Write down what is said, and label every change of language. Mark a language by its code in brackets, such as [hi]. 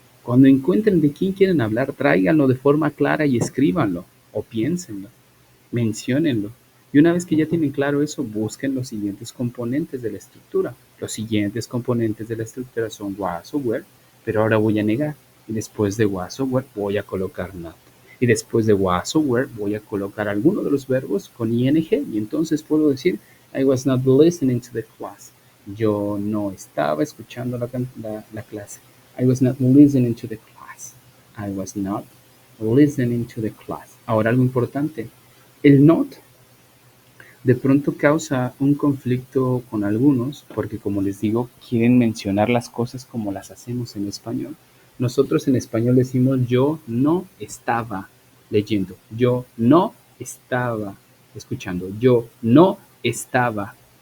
[es] Cuando encuentren de quién quieren hablar, tráiganlo de forma clara y escríbanlo, o piénsenlo, menciónenlo. Y una vez que ya tienen claro eso, busquen los siguientes componentes de la estructura. Los siguientes componentes de la estructura son was o were, pero ahora voy a negar. Y después de was o were voy a colocar not. Y después de was o were voy a colocar alguno de los verbos con ing. [en] Y entonces puedo decir, I was not listening to the class. [es] Yo no estaba escuchando la clase. [en] I was not listening to the class. I was not listening to the class. [es] Ahora algo importante. El not de pronto causa un conflicto con algunos porque, como les digo, quieren mencionar las cosas como las hacemos en español. Nosotros en español decimos yo no estaba leyendo, yo no estaba escuchando, yo no estaba.